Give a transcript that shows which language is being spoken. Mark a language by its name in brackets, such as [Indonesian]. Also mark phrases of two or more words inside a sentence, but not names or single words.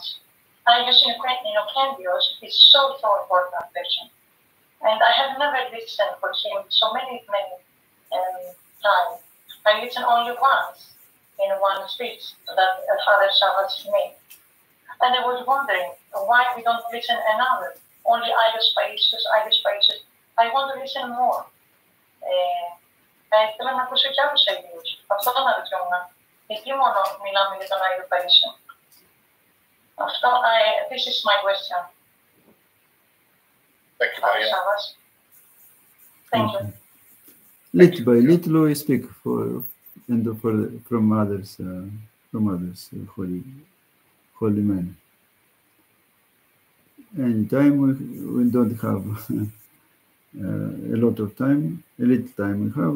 [English] I use in Kyrios is so important person, and I have never listened for him so many times. I listened only once in one speech that Father Savvas made, and I was wondering why we don't listen another. Only Paisios. I want to listen more. [Greek] Θέλω να ακούσω και άλλους Αγίους. Αυτό το αναρωτιόμουν. Γιατί μόνο μιλάμε για τον Άγιο Παΐσιο. Αυτό, [English] this is my question. Thank you, Maria. Thank you. Little by little we speak from others holy men. And time we don't have a lot of time, a little time we have.